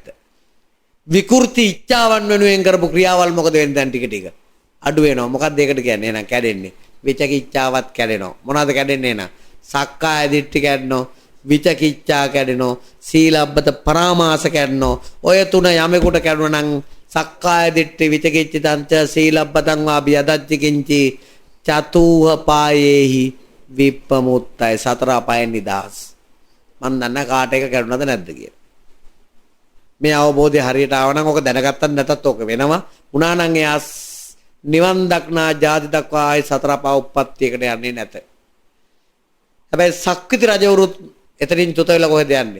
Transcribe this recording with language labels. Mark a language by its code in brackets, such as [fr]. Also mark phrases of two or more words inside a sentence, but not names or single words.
[si] විකෘති ඉච්ඡාවන් වෙනුවෙන් කරපු ක්‍රියාවල් මොකද වෙන්නේ දැන් ටික අඩු වෙනවා. මොකක්ද ඒකට කියන්නේ? එහෙනම් කැඩෙන්නේ. විචිකිච්ඡාවත් කැඩෙනවා. මොනවද කැඩෙන්නේ එහෙනම්? සක්කාය දිට්ඨි කැඩෙනවා. විචිකිච්ඡා කැඩෙනවා. සීලබ්බත පරාමාස කැඩෙනවා. ඔය තුන යමෙකුට කැඩුණා නම් [pi] සක්කාය දිට්ඨි විචිකිච්ඡිතං ච සීලබ්බතං වා බියදච්ච කිංචි චතුහ පායේහි විප්පමුත්තයි [si] සතර අපායන් නිදහස්. මන් දන්න කාට එක කැඩුනද නැද්ද කියලා. මේ අවබෝධය හරියට ආව නම් ඔක දැනගත්තත් නැතත් ඔක වෙනවා. උනා නම් එයා නිවන් දක්නා ජාති දක්වා ආයි සතර පා උප්පත්තියකට යන්නේ නැත. හැබැයි සක්විති රජවරුත් එතනින් චුත වෙලා කොහෙද යන්නේ?